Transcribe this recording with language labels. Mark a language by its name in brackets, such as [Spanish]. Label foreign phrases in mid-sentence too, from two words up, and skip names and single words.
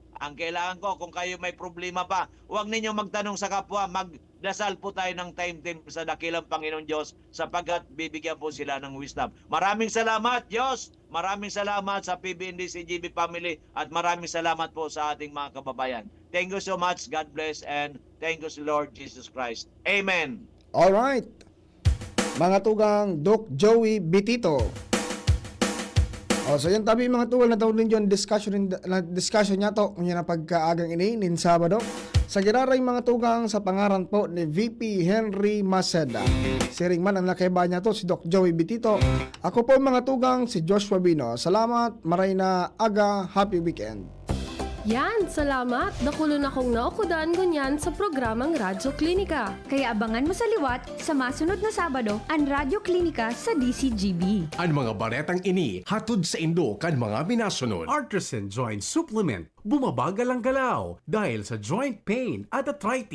[Filipino] Ang kailangan ko, kung kayo may problema pa, huwag ninyo magtanong sa kapwa, magdasal po tayo ng time sa dakilang Panginoon Diyos, sapagkat bibigyan po sila ng wisdom. Maraming salamat Diyos, maraming salamat sa PBND CGB family, at maraming salamat po sa ating mga kababayan. [English] Thank you so much, God bless, and thank you Lord Jesus Christ. Amen. Alright. [Bikol] Mga tugang Doc Joey Bitito. So yan tabi mga tugal na tawag ninyo discussion niya to kung yan ang pagkaagang nin Sabado. Sa giraray mga tugang sa pangaran po ni VP Henry Maceda. Siring man ang nakaiba niya to si Doc Joey Bitito. Ako po mga tugang si Joshua Bino. Salamat, maray na aga, [English] happy weekend. [Bikol] Yan, salamat. Nakulon akong naukudan kunyan sa programang Radyo Klinika. Kaya abangan mo sa liwat sa masunod na Sabado ang Radyo Klinika sa DCGB. Ang mga baretang ini hatod sa Indo kan mga minasunod. [Filipino] Artisan Joint Supplement. Bumabagal ang galaw dahil sa [English] joint pain [Filipino] at arthritis.